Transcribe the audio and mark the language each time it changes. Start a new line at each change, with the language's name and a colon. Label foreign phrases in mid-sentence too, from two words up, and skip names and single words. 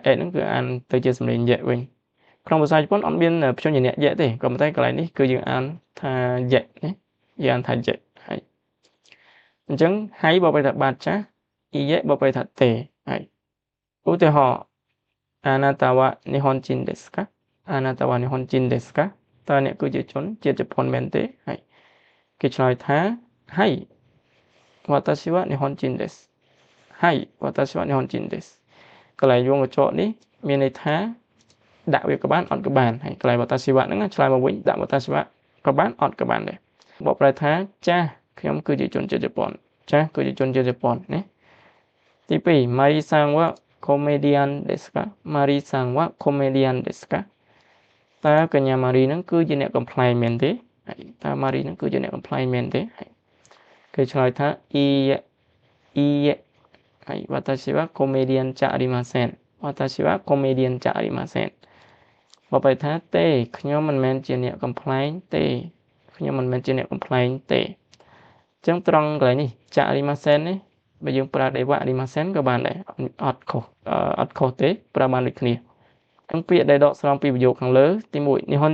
Khmer: e ហ្នឹងគឺអានទៅជាសំឡេងយៈវិញក្នុងភាសាជប៉ុនអត់មានព្យញ្ជនៈយៈទេក៏ប៉ុន្តែកន្លែងនេះគឺយើងអានថាយៈណាយើងអានថាយៈហើយអញ្ចឹង hai បបន័យថាបាទចាស់ ie បបន័យថាទេហើយឧទាហរណ៍អាណាតាវ៉ានិហុនជីនដេស្កាអាណាតាវ៉ានិហុនជីនដេស្កាតើអ្នកគឺជាជន ជាតិជប៉ុនមែនទេហើយគេឆ្លើយថា
Japanese: はい私は日本人ですはい私は日本人です
Khmer: កន្លែងយងកញ្ចក់នេះមានន័យថាដាក់វាក៏បានអត់ក៏បានហើយកន្លែងវតាស៊ីវៈហ្នឹងឆ្លើយមកវិញដាក់វតាស៊ីវៈក៏ បានអត់ក៏បានដែរបកប្រែថាចាស់ខ្ញុំគឺជាជនជាតិជប៉ុនចាស់គឺជាជនជាតិជប៉ុនណាទី2
Japanese: Mari さんはコメディアンですか Mari さんはコメディアンですか
Khmer: តើកញ្ញា Mari ហ្នឹងគឺជាអ្នកកំ pl ែងមែនទេហើយតើ Mari ហ្នឹងគឺជាអ្នកកំ pl ែងមែនទេហើយ គេឆ្លើយថា
Japanese: いいえはい私はコメディアンじゃありません私はコメディアンじゃありません
Khmer: បបថាទេខ្ញុំមិនមែនជាអ្នកកំ pl ែងទេខ្ញុំមិនមែនជាអ្នកកំ pl ែងទេអញ្ចឹងត្រង់កន្លែងនេះចាអរិម៉ាសែននេះបើយើងប្រើ dewa អរិម៉ាសែនក៏បានដែរអត់ខុសទេប្រើបានដូចគ្នាអញ្ចឹងពាក្យដែលដកស្រង់ពីប្រយោគខាងលើទី1